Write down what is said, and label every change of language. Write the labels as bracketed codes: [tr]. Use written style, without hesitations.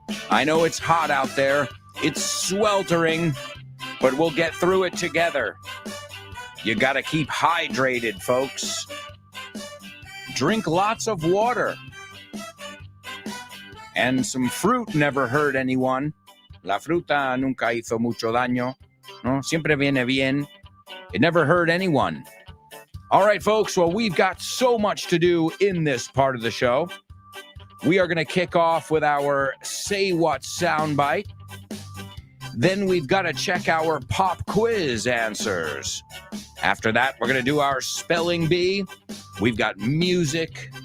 [en] I know it's hot out there. It's sweltering, but we'll get through it together. You gotta keep hydrated, folks. Drink lots of water. And some fruit never hurt anyone. [es] La fruta nunca hizo mucho daño. No, siempre viene bien. [en] It never hurt anyone. All right, folks. Well, we've got so much to do in this part of the show. We are going to kick off with our Say What soundbite. Then we've got to check our pop quiz answers. After that, we're going to do our spelling bee. We've got music.